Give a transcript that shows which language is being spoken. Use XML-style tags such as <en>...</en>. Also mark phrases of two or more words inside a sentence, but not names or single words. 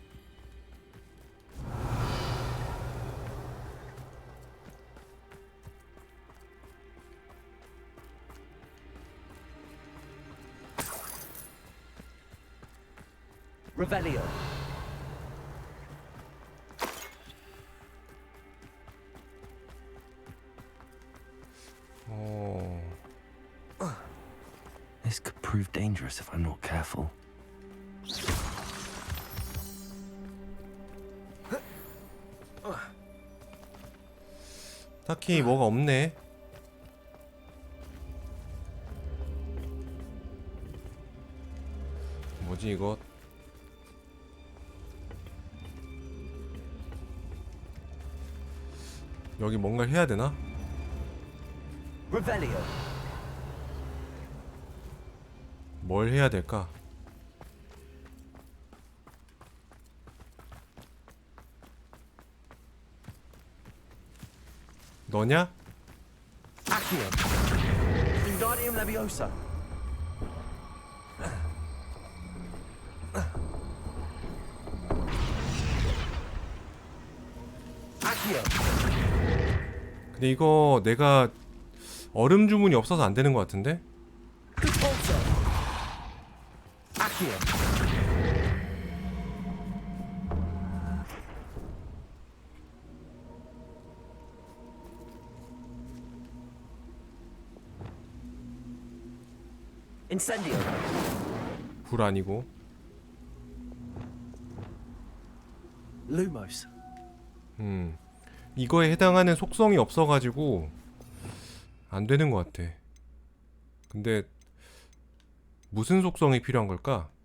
<ko>Revelio.</ko> <en>This could prove dangerous if I'm not careful.</en> <ko>딱히 뭐가 없네. 뭐지 이거? 여기 뭔가를 해야 되나? Revelio. 뭘 해야 될까? 너냐? Accio. Wingardium Leviosa. Accio. 근데 이거 내가 얼음 주문이 없어서 안 되는 것 같은데? Repulsor. Accio. Incendio. 불 아니고. Lumos. 이거에 해당하는 속성이 없어가지고 안 되는 것 같아. 근데 무슨 속성이 필요한 걸까?</ko>